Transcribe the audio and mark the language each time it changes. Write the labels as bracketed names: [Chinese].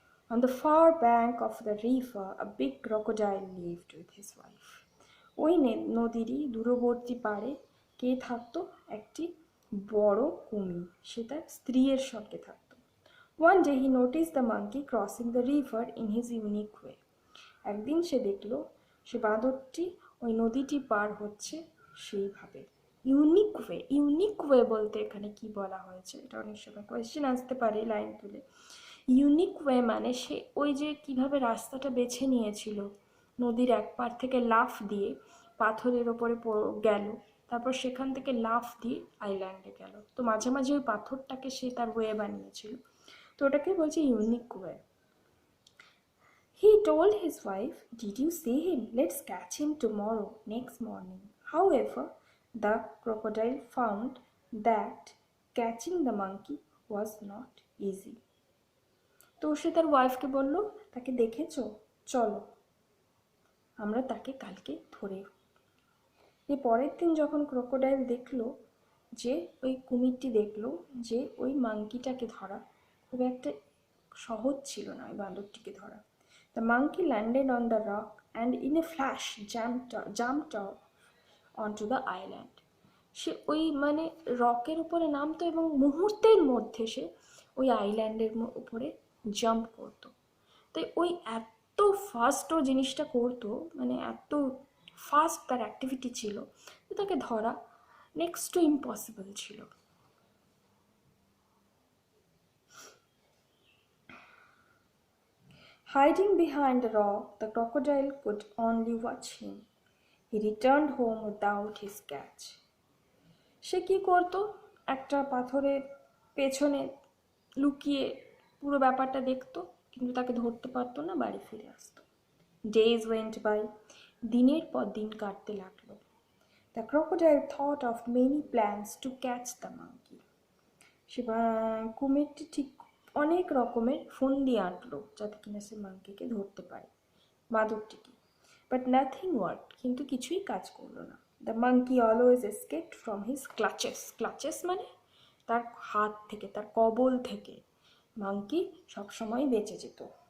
[English] On the far bank of the river, a big crocodile lived with his wife. [Bangla] ওই নদীরই দূরবর্তী পাড়ে কে থাকতো, একটি বড় কুমির, সে তার স্ত্রীর সঙ্গে থাকতো। [English] One day he noticed the monkey crossing the river in his unique way. [Bangla] একদিন সে দেখলো সে বাঁদরটি ওই নদীটি পার হচ্ছে সেইভাবে, ইউনিক ওয়ে। ইউনিক ওয়ে বলতে এখানে কি বলা হয়েছে, এটা অনেক সময় কোয়েশ্চেন আসতে পারে লাইন তুলে। ইউনিক ওয়ে মানে সে ওই যে কিভাবে রাস্তাটা বেছে নিয়েছিল, নদীর এক পার থেকে লাফ দিয়ে পাথরের ওপরে গেল, তারপর সেখান থেকে লাফ দিয়ে আইল্যান্ডে গেল। তো মাঝে মাঝে ওই পাথরটাকে সে তার ওয়ে বানিয়েছিল, তো ওটাকে বলছে unique way. [English] He told his wife, "Did you see him? Let's catch him tomorrow." Next morning, however, the crocodile found that catching the monkey was not easy. [Bangla] তো সে তার ওয়াইফকে বলল, তাকে দেখেছো, চলো আমরা তাকে কালকে ধরে। এই পরের দিন যখন ক্রোকোডাইল দেখলো, যে ওই কুমিরটি দেখলো যে ওই মাঙ্কিটাকে ধরা খুব একটা সহজ ছিল না, ওই বাঁদরটিকে ধরা। [English] The monkey landed on the rock and in a flash jumped off onto the island. [Bangla] সে ওই মানে রকের উপরে নামতো এবং মুহূর্তের মধ্যে সে ওই আইল্যান্ডের উপরে জাম্প করতো। তাই ওই এত ফাস্ট ও জিনিসটা করতো, মানে এত ফাস্ট তার অ্যাক্টিভিটি ছিল যে তাকে ধরা নেক্সট টু ইম্পসিবল ছিল। [English] Hiding behind the rock, the crocodile could only watch him. He returned home without his catch. [Bangla] সে কি করতো, একটা পাথরের পেছনে লুকিয়ে পুরো ব্যাপারটা দেখতো, কিন্তু তাকে ধরতে পারতো না, বাড়ি ফিরে আসতো। [English] Days went by. [Bangla] দিনের পর দিন কাটতে লাগলো। [English] The crocodile thought of many plans to catch the monkey. [Bangla] সে কুমিরটি ঠিক অনেক রকমের ফন্দি আঁটলো যাতে কিনা সে মাঙ্কিকে ধরতে পারে, বাঁদরটিকে। [English] but nothing worked, [Bangla] কিন্তু কিছুই কাজ করলো না। [English] The monkey always escaped from his clutches. [Bangla] Clutches মানে তার হাত থেকে, তার কবল থেকে মাঙ্কি সবসময় বেঁচে যেত।